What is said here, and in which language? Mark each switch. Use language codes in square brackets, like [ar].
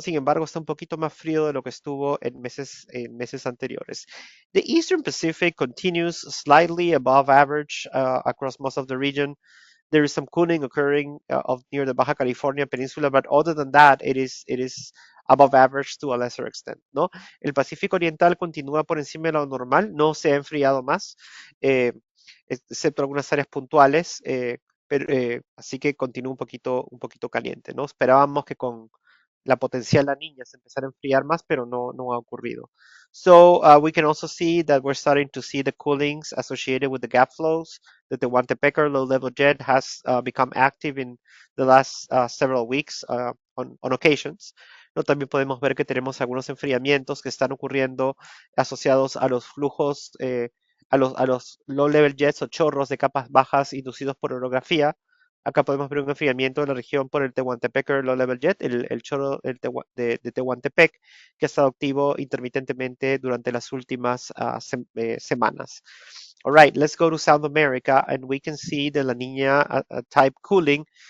[es] Sin embargo, está un poquito más frío de lo que estuvo en meses anteriores. [en] The Eastern Pacific continues slightly above average across most of the region. There is some cooling occurring near the Baja California Peninsula, but other than that, it is above average to a lesser extent, [es] ¿no? El Pacífico Oriental continúa por encima de lo normal, no se ha enfriado más, eh, excepto algunas áreas puntuales, así que continúa un poquito caliente, ¿no? Esperábamos que con la potencial La Niña se empezara a enfriar más, pero no ha ocurrido. [en] So we can also see that we're starting to see the coolings associated with the gap flows, that the Tehuantepec low-level jet has become active in the last several weeks on occasions. [es] ¿No? También podemos ver que tenemos algunos enfriamientos que están ocurriendo asociados a los flujos, a los low-level jets o chorros de capas bajas inducidos por orografía. Acá podemos ver un enfriamiento de la región por el Tehuantepec Low Level Jet, el chorro de Tehuantepec, que ha estado activo intermitentemente durante las últimas semanas. [en] All right, let's go to South America, and we can see the La Nina type cooling.